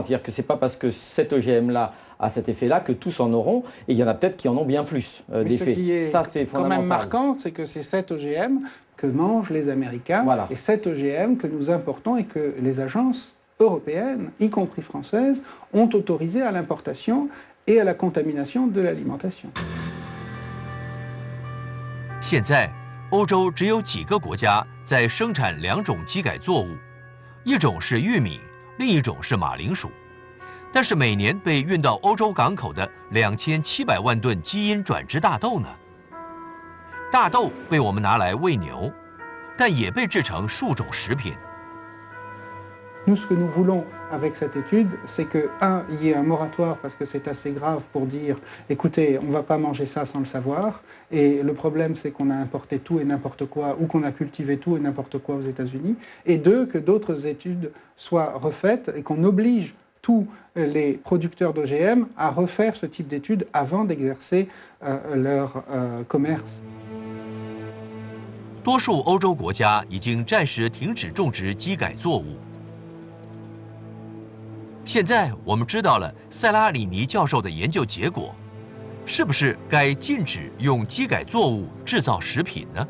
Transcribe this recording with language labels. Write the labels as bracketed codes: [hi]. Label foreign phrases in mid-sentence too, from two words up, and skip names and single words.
[fr] C'est-à-dire que ce n'est pas parce que cet OGM-là a cet effet-là que tous en auront, et il y en a peut-être qui en ont bien plus d'effets. Ce qui est ça, c'est quand même marquant, c'est que c'est cet OGM que mangent les Américains, et cet OGM que nous importons et que les agences européennes, y compris françaises, ont autorisé à l'importation et à la contamination de l'alimentation. [zh] 现在，欧洲只有几个国家在生产2种基改作物，一种是玉米，另一种是马铃薯。但是每年被运到欧洲港口的2700万吨基因转殖大豆呢？大豆被我们拿来喂牛，但也被制成数种食品。 [fr] Nous, ce que nous voulons avec cette étude, c'est que, il y ait un moratoire parce que c'est assez grave pour dire, écoutez, on ne va pas manger ça sans le savoir. Et le problème, c'est qu'on a importé tout et n'importe quoi, ou qu'on a cultivé tout et n'importe quoi aux États-Unis. Et deux, que d'autres études soient refaites et qu'on oblige tous les producteurs d'OGM à refaire ce type d'études avant d'exercer leur commerce. [zh] 多数欧洲国家已经暂时停止种植基改作物。现在我们知道了塞拉里尼教授的研究结果，是不是该禁止用基改作物制造食品呢？